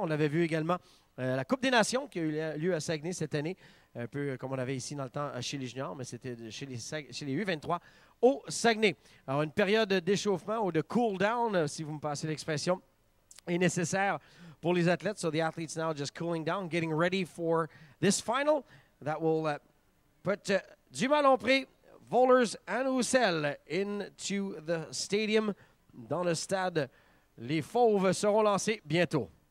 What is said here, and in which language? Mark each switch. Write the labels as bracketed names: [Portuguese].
[French] On avait vu également la Coupe des Nations qui a eu lieu à Saguenay cette année, un peu comme on avait ici dans le temps chez les juniors, mais c'était chez les U23 au Saguenay. Alors, une période d'échauffement ou de cool-down, si vous me passez l'expression, est nécessaire pour les athlètes. [English] So the athletes now just cooling down, getting ready for this final that will put Dumas-Lompré, Vollers and Roussel into the stadium. [French] Dans le stade, les Fauves seront lancés bientôt.